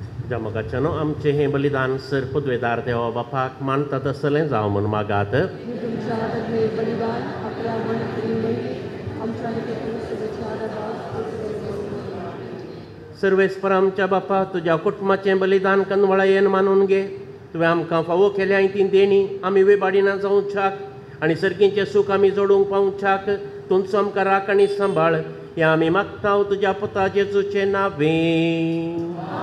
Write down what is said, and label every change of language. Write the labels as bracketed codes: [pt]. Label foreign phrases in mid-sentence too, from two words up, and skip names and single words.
[kok] तुझ्या मोगाच्यान आमचें हें बलिदान सर पदवेदार देवा बापाक मानता तसलें जावं म्हूण मागात. [mr] मी तुमच्या हातात हे बलिदान आपल्या मनातून आमच्या हातातून सगळ्याच्या हातात [kok] सर्वेस्पर आमच्या बापा तुज्या कुटुंबाचें बलिदान कनवळायेन मानून घे. तुवें आमकां फावो केल्या ती देणी आमी वेबाडीना जावच्याक आनी सर्गीचें सूख आमी जोडूंक पावच्याक तुमचो आमकां राख आनी सांबाळ हें आमी मागता तुज्या पुता जेजूचे नांवें.